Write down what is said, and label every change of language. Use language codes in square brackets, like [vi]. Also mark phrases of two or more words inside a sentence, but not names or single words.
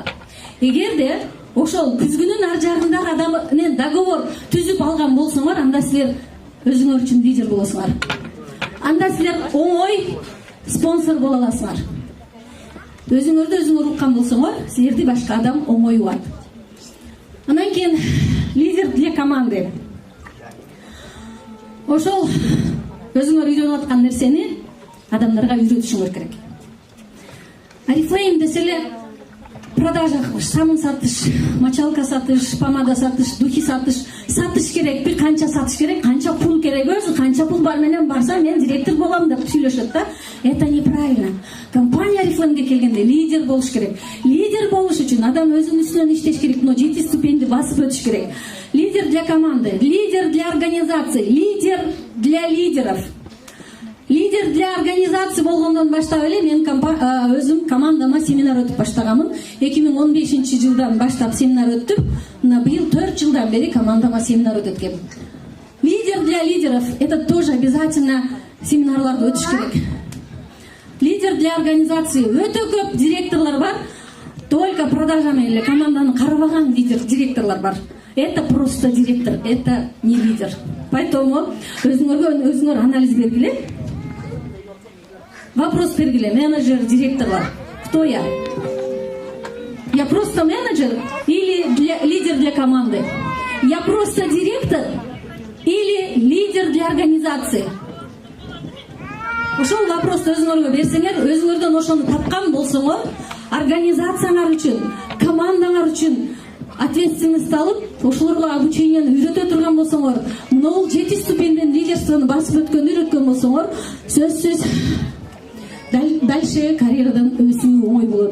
[ky] Эгерде ошол күзгүнүн ар жагындагы адам менен договор түзүп алган болсоңор, анда силер өзүңөр үчүн лидер болосуңар. Анда силер оңой спонсор боло аласыңар. Өзүңөрдү өзүңөр уккан болсоңор, силерди башка адам оңой угат. Анан кийин [ru] лидер для команды. [ky] Ошол өзүңөр үйрөнүп аткан нерсени адамдарга үйрөтүшүңөр керек. Oriflame деселе продажа кылыш, самын сатыш, мочалка сатыш, помада сатыш, духи сатыш керек, бир канча сатыш керек, канча пул керек, өзү канча пул бар менен барсам мен директор болом деп сүйлөшөт да. [ru] Это неправильно. [ky] Компания Oriflame'ге келгенде лидер болуш керек. Лидер болуш үчүн адам өзүнүн үстүнөн иштеш керек, но 7 ступеньди басып өтүш керек. [ru] Лидер для команды, лидер для организации, лидер для лидеров. Лидер для организации [ky] болгондон баштап эле мен өзүм командама семинар өтүп баштаганмын. 2015 жылдан баштап семинар өттүм. Мына быйыл 4 жылдан бери командама семинар өтөткөм. [ru] Лидер для лидеров — это тоже обязательно [ky] семинарларды өтүш керек. [ru] Лидер для организации — [ky] өтө көп директорлор бар, [ru] только продажа [ky] менен эле команданы карабаган директорлор бар. [ru] Это просто директор, это не лидер. [ky] Поэтому өзүңөр анализ бергиле. Вопрос бергиле, менеджер, директорлар. [ru] Кто я? Я просто менеджер или лидер для команды? Я просто директор или лидер для организации? [ky] Ошол вопросты өзүңөргө берсеңер, өзүңөрдөн ошону тапкан болсоңор, организацияңар үчүн, командаңар үчүн ответственность алып, ошолорго обучениени үйрөтө турган болсоңор, могул 7 ступенден лидерствону басып үйрөткөн болсоңор, сөзсүз дальше карьерадан өсүү оңой болот.